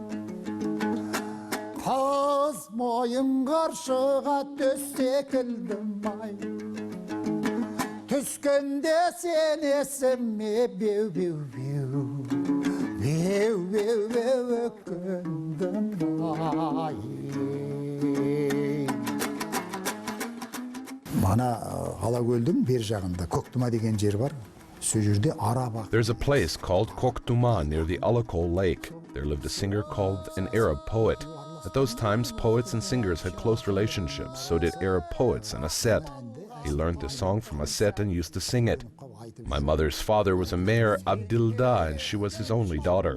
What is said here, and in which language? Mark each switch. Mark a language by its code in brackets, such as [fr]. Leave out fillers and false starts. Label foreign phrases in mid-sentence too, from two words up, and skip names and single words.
[kk] Қыз мойын қаршыға төс секілдім ай, түскенде сен есіме беу өкіндім ай. Мана Алакөлдің бер жағында Көктұма деген жер бар. Сол жерде араб. [en] There's a place called Koktuma near the Alakol lake. There lived a singer called an Arab poet. At those times, poets and singers had close relationships, so did Arab poets and a set. He learned the song from a set and used to sing it. My mother's father was a mayor, Abdilda, and she was his only daughter.